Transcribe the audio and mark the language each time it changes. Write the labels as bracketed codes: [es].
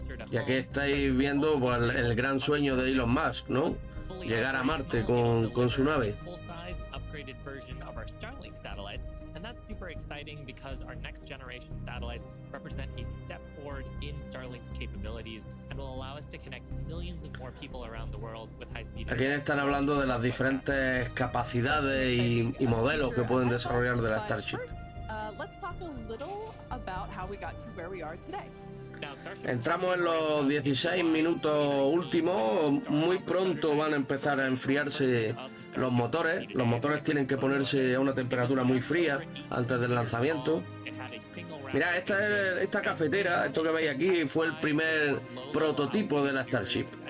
[es] Y aquí estáis viendo pues, el gran sueño de Elon Musk, ¿no? Llegar a Marte con su nave. [en] Version of our Starlink satellites, and that's super exciting because our next generation satellites represent a step forward in Starlink's capabilities and will allow us to connect millions of more people around the world with high-speed. [es] Aquí están hablando de las diferentes capacidades y modelos que pueden desarrollar de la Starship. [en] Let's talk a little about how we got to where we are today. [es] Entramos en los 16 minutos últimos. Muy pronto van a empezar a enfriarse los motores. Los motores tienen que ponerse a una temperatura muy fría antes del lanzamiento. Mirad, esta cafetera, esto que veis aquí, fue el primer prototipo de la Starship.